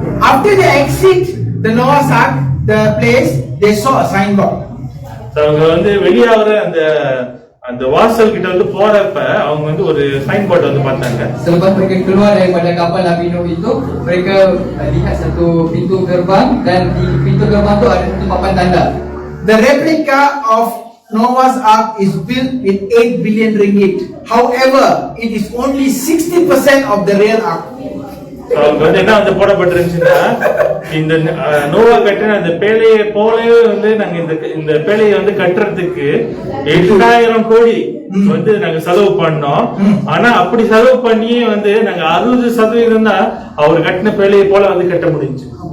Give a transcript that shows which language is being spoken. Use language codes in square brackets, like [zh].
[en] After they exit the Noah's Ark, the place, they saw a signboard. [ta] அவங்க வந்து வெளியாகிற அந்த வாசல் கிட்ட வந்து போறப்ப அவங்க வந்து ஒரு சைன் போர்டு வந்து பார்த்தாங்க. [ms] Selepas mereka keluar daripada kapal Nabi Nuh itu, mereka lihat satu pintu gerbang, dan di pintu gerbang tu ada satu papan tanda. [en] The replica of Noah's Ark is built with 8 billion ringgit. However, it is only 60% of the real ark. [ta] அவங்க வந்து என்ன வந்து போடப்பட்டிருந்துச்சுன்னா, இந்த நோவா கட்டின அந்த பேழையை போலவே வந்து நாங்க இந்த பேழையை வந்து கட்டுறதுக்கு 8,000 கோடி வந்து நாங்க செலவு பண்ணோம். ஆனா அப்படி செலவு பண்ணி வந்து நாங்க 60% தான் அவர் கட்டின பேழையை போல வந்து கட்ட முடிஞ்சு.